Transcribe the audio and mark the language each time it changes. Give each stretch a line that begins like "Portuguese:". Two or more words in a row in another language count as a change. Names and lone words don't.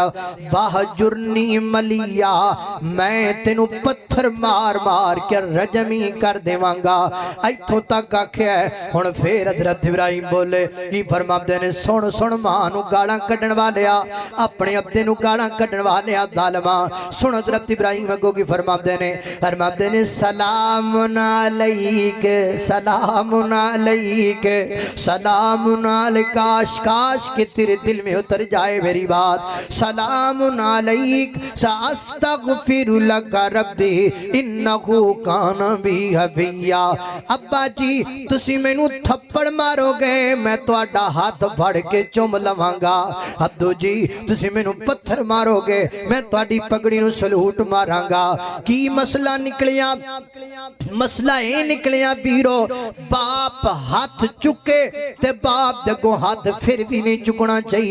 Punjabi: واہ جرنی ملیا، میں تینوں پتھر مار مار کے رجمی کر دیواں گا. ایتھوں تک آکھیا ہے. ہن فیر حضرت ابراہیم بولے کی فرماتے نے سن سن ماں نوں گالاں کڈھن والیا، اپنے ابے نوں گالاں کڈھن والیا ظالما. سن حضرت ابراہیم اگوں کی فرماتے نے
Arabic: سلام عليك سلام عليك سلام عليك.
Urdu: کاش کاش کہ تیرے دل میں اتر جائے میری بات.
Arabic: سلام عليك سأستغفر لك ربي إنه كان بي حفيا.
Punjabi: ابا جی تسی مینوں تھپڑ مارو گے، میں تہاڈا ہتھ پھڑ کے چم لواں گا. ابدو جی تسی مینوں پتھر مارو گے، میں تہاڈی پگڑی نوں سلوٹ ماراں گا. کی مسئلہ نکلیا? مسئلہ ایہہ نکلیا ویرو، باپ ہتھ چکے تے باپ دے کو ہتھ فیر بھی نہیں چکنا چاہیدا.